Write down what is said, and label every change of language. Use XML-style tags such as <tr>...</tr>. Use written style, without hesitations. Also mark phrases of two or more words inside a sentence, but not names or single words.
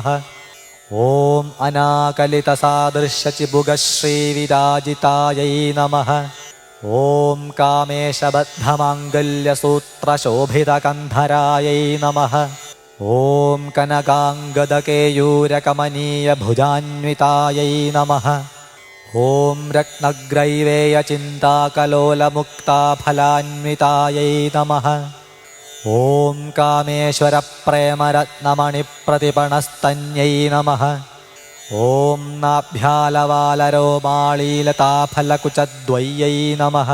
<sa>ഓം അനാകലിതസാദൃശ്യചിബുഗശ്രീവിരാജിതാयै നമഃ. ഓം കാമേശബദ്ധമാംഗല്യസൂത്രശോഭിതകന്ധരാयै നമഃ. ഓം കനകാംഗദകേയൂരകമനീയഭുജാന്വിതാयै നമഃ. ॐ रत्नग्रैवेयचिन्ताकलोलमुक्ताफलान्वितायै नमः। ॐ कामेश्वरप्रेमरत्नमणिप्रतिपणस्तन्यै नमः। ॐ नाभ्यालवालरोमाळीलताफलकुचद्वय्यै नमः।</sa>